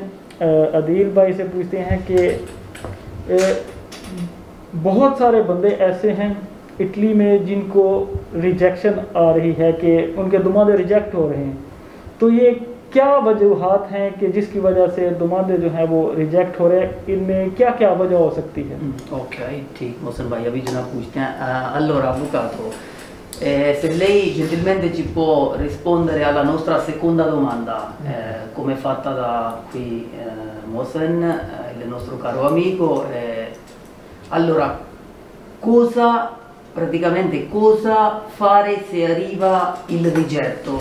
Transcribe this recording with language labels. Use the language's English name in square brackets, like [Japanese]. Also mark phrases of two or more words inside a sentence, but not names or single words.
[Urdu] عدیل بھائی سے پوچھتے ہیں کہ بہت سارے بندے ایسے ہیں اٹلی میں جن کو ریجیکشن آ رہی ہے کہ ان کے دمادے ریجیکٹ ہو رہے ہیں، تو یہ کیا وجوہات ہیں کہ جس کی وجہ سے دمادے جو ہیں وہ ریجیکٹ ہو رہے ہیں، ان میں کیا کیا وجہ ہو سکتی ہے? Ok، ٹھیک، محسن بھائی ابھی جناب پوچھتے ہیں. [Italian] Allora avvocato, se lei gentilmente ci può rispondere alla nostra seconda domanda, come fatta da qui Mohsen, il nostro caro amico. Allora, praticamente cosa fare se arriva il rigetto?